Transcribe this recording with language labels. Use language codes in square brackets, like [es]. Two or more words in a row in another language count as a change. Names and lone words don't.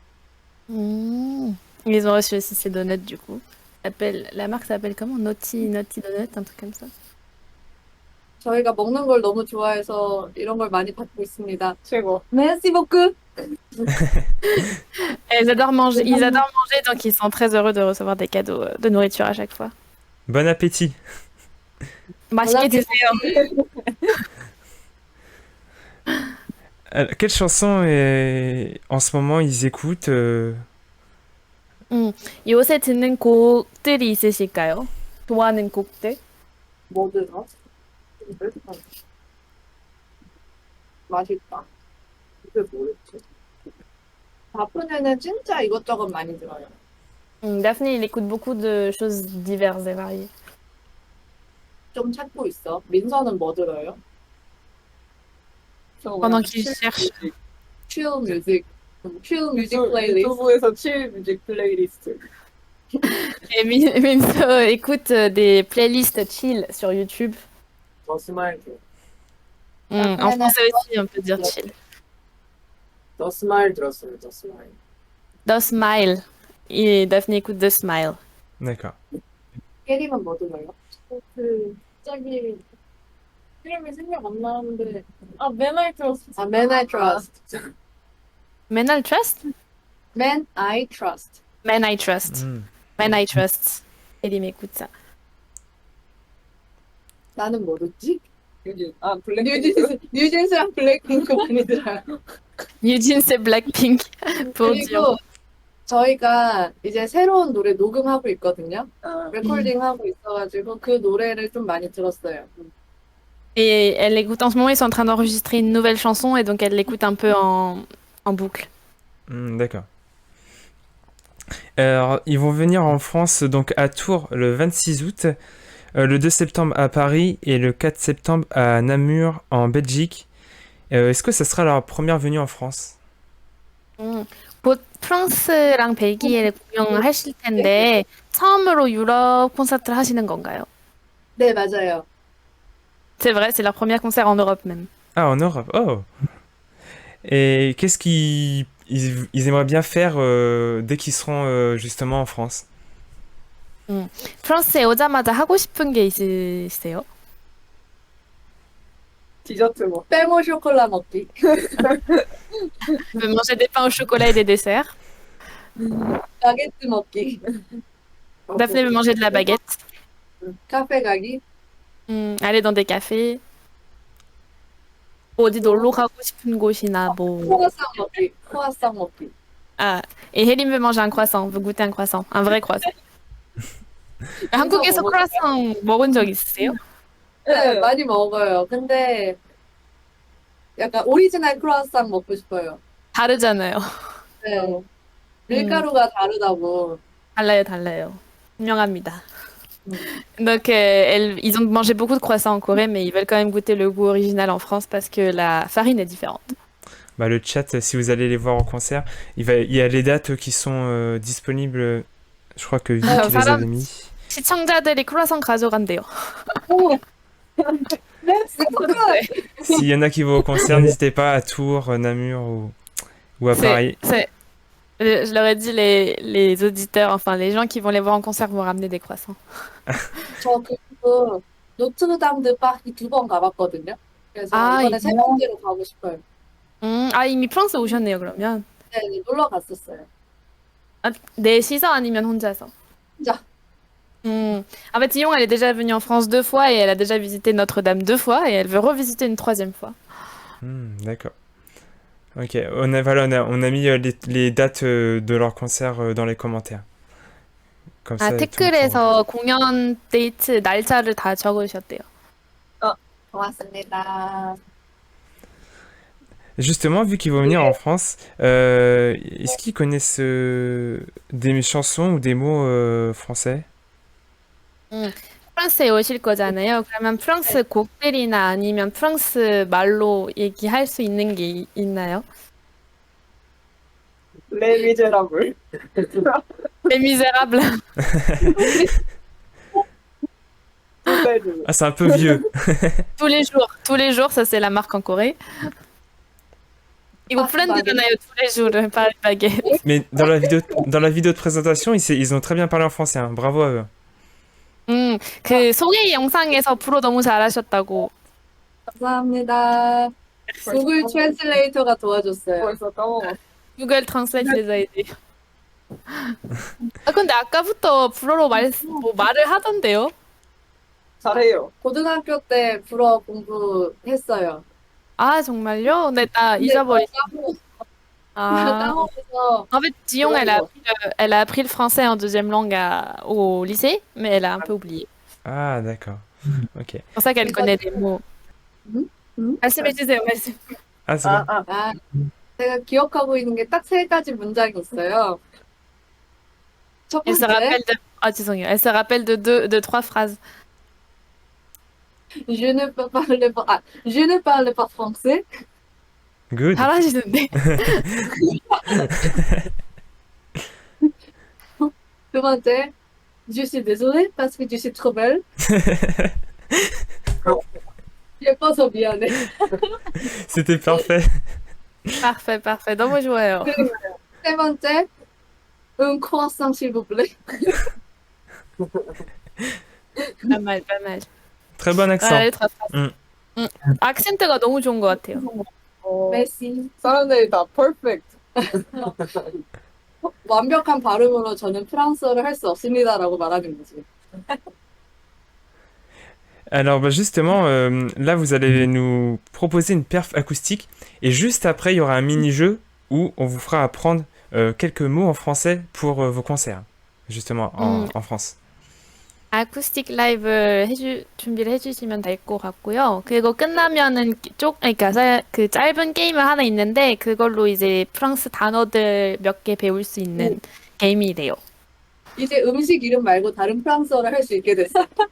[fr] Ils ont reçu aussi ces donuts, du coup. La marque s'appelle comment? Naughty Donut, un truc comme ça. [ko] 저희가 먹는 걸 너무 좋아해서 이런 걸 많이 받고 있습니다. 최고. [fr] Merci beaucoup. Et ils adorent manger, donc ils sont très heureux de recevoir des cadeaux de nourriture à chaque fois. Bon appétit. [ko] 맛있게 드세요. [fr] Quelle chanson en ce moment ils écoutent [ko] 요새 듣는 곡들이 있으실까요? 좋아하는 곡들? 뭐더라? 맛있다. 이게 뭐였지? 바쁘네는 진짜 이것저것 많이 들어요. [fr] Daphné, il écoute beaucoup de choses diverses et variées. [ko] 좀 찾고 있어. 민서는 뭐 들어요? [fr] Pendant qu'il cherche. [en] chill music. chill music playlist. [ko] 유튜브에서 [en] chill music playlist. [fr] Et Minso écoute des playlists chill sur YouTube. [ko] 더 스마일 [fr] En français aussi, on peut dire chill. [ko] 더 스마일 들었어요. 더 스마일. [fr] The Smile. Et Daphné écoute The Smile. D'accord. [ko] 깨림은 뭐 들어요? 갑자기 이름이 생각 안 나는데 Man I Trust. [fr] Man I Trust. Men I Trust? Man I Trust. Men I Trust. Men I Trust. Elim écoute ça. [ko] 나는 모르지? 블랙 뉴진스랑 블랙핑크 많이 들어요. [fr] Eugene, c'est Blackpink. Pour dire. [ko] 그리고 저희가 이제 새로운 노래 녹음하고 있거든요. 레코딩하고 있어가지고 그 노래를 좀 많이 들었어요. [fr] Et elle écoute en ce moment, ils sont en train d'enregistrer une nouvelle chanson et donc elle l'écoute un peu en boucle. D'accord. Alors, ils vont venir en France, donc à Tours, le 26 août, le 2 septembre à Paris et le 4 septembre à Namur, en Belgique. Est-ce que ça sera leur première venue en France? [ko] 곧 프랑스랑 벨기에를 공연을 하실 텐데 처음으로 유럽 콘서트를 하시는 건가요? 네, 맞아요. [fr] C'est vrai, c'est leur premier concert en Europe même. Ah, en Europe. Oh. Et qu'est-ce ils aimeraient bien faire dès qu'ils seront justement en France? [ko] 프랑스에 오자마자 하고 싶은 게 있으세요? 디저트 뭐. [fr] pain au chocolat [ko] 먹기. [fr] Manger des pains au chocolat et des desserts. [ko] 바게트 먹기. [fr] Daphné veut manger de la baguette. [ko] 카페 가기. [fr] Aller dans des cafés. [ko] 어디 놀러 가고 싶은 곳이나 뭐. 크로아상 먹기. 크로아상 먹기. [fr] Ah, et Hélène veut manger un croissant, veut goûter un croissant, un vrai croissant. [ko] 한국에서 크로아상 먹은 적 있으세요? 네, 많이 먹어요. 근데 약간 오리지널 크로아상 먹고 싶어요. 다르잖아요. 네. 밀가루가 다르다고. 달라요. 분명합니다. [fr] Donc, ils ont mangé beaucoup de croissants en Corée, mais ils veulent quand même goûter le goût original en France parce que la farine est différente. Bah, le chat, si vous allez les voir en concert, il y a les dates qui sont disponibles. Je crois que Vic les avait mis. [ko] 시청자들이 크로아상 가져간대요. [fr] S'il y en a qui vont au concert, n'hésitez pas à Tours, Namur ou à Paris. Je leur ai dit les auditeurs, enfin les gens qui vont les voir en concert vont ramener des croissants. [ko] 저 그 노트르담드 파리 2번 가봤거든요. 그래서 아, 이번에 세 이거? 번째로 가고 싶어요. 아, 이미 프랑스 오셨네요, 그러면. 네, 네, 놀러 갔었어요. Ah, 넷이서 아니면 혼자서? 혼자. [fr] En fait, Dion, elle est déjà venue en France 2 fois et elle a déjà visité Notre-Dame 2 fois et elle veut revisiter une 3e fois. D'accord. Ok, voilà, on a mis les dates de leur concert dans les commentaires. Comme [ko] 아, [fr] ça, tout le monde saura. [ko] 태클에서 공연 데이트 날짜를 다 적으셨대요. 고맙습니다. [fr] Justement, vu qu'ils vont venir en France, est-ce qu'ils connaissent des chansons ou des mots français? [ko] 프랑스에 오실 거잖아요. 그러면 프랑스 곡들이나 아니면 프랑스 말로 얘기할 수 있는 게 있나요? 레미제라블. [fr] Les Misérables. [ko] 소세지. [fr] Ah, c'est un peu vieux. Tous les jours, ça c'est la marque en Corée. [ko] 이거 브랜드잖아요. [fr] tous les jours, pas les baguettes. Mais dans la vidéo de présentation, ils ont très bien parlé en français, hein. Bravo à eux. [ko] 그 소개 영상에서 프로 너무 잘하셨다고. 감사합니다. 구글 트랜슬레이터가 도와줬어요. 벌써 까먹었어. [fr] 구글 트랜슬레이트 les a aidés. [ko] 아, 근데 아까부터 불어로 뭐 말을 하던데요? 잘해요. 고등학교 때 불어 공부했어요. 아, 정말요? 근데 나 잊어버렸어. 아. 까먹어서 [fr] En fait, Dion, elle a appris le français en 2e langue au lycée, mais elle a un peu oublié. Ah, d'accord. Ok. C'est pour ça qu'elle connaît des mots. [ko] 말씀해주세요, 말씀. [fr] Ah, c'est bon. [ko] 아, 제가 기억하고 있는 게 딱 3가지 문장이 있어요. 첫 [fr] Elle se [ko] 번째, [fr] rappelle de... Ah, désolé. Elle se rappelle de 3 phrases. je ne parle pas français. Good. [ko] 잘하시는데? 두 번째, [fr] je suis désolée parce que je suis trop belle. [ko] 예뻐서 미안해. [fr] C'était parfait. Parfait, parfait. [ko] 너무 좋아요. 세 번째, [fr] un croissant s'il vous plaît. Pas mal, pas mal. Très bon accent. [ko] 아, 3 phrases. 악센트가 너무 좋은 것 같아요. merci. 사람들이 다 퍼펙트. 완벽한 발음으로 저는 프랑스어를 할 수 없습니다라고 말하는 거지. [fr] Alors bah, justement, là vous allez nous proposer une perf acoustique et juste après il y aura un mini-jeu où on vous fera apprendre quelques mots en français pour vos concerts, justement en France. [ko] 아쿠스틱 라이브 준비를 해주시면 될 것 같고요. 그리고 끝나면은 그러니까 그 짧은 게임을 하나 있는데 그걸로 이제 프랑스 단어들 몇 개 배울 수 있는 게임이래요. 이제 음식 이름 말고 다른 프랑스어를 할 수 있게 됐어.